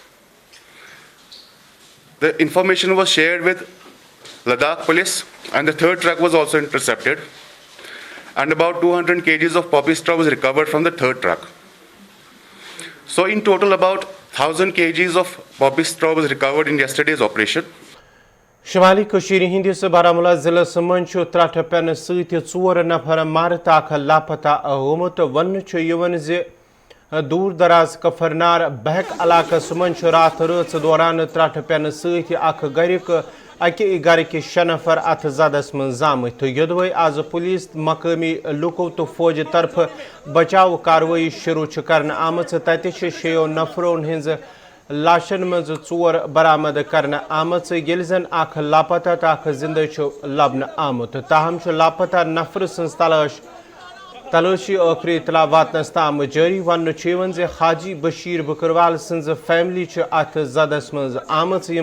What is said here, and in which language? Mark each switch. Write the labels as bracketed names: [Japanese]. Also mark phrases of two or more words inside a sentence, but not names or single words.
[English] The information was shared with Ladakh police, and the third truck was also intercepted. And about 200 kgs of poppy straw was recovered from the third truck. So in total, about 1,000 kgs of poppy straw was recovered in yesterday's operation. [Kashmiri] شمالی کشیر ہندس بارہمولہ ضلع من ترٹ پین ست 4 نفر مارت اخ لاپتہ گومت ون زِ دور دراز کفرنار بہک علاقس من رات رٲژ دوران ترٹ پین ست اخ گرک اکہ گرک 6 نفر ات زدس من زامت تو یودوے آز پولیس مقامی لوکو تو فوج طرف بچاؤ کاروائی شروع کرنے آمت تتہ 6 نفرون ہز لاشن مز 4 برآمد کرنے آمت یل زن اخ لاپتہ تو اخ زندہ لبنہ آمت تاہم لاپتہ نفر سن تلاشی ٲخری اطلاع واتنس تام جاری ون زِ حاجی بشیر بکروال سنز فیملی ات زدس مز آمت یم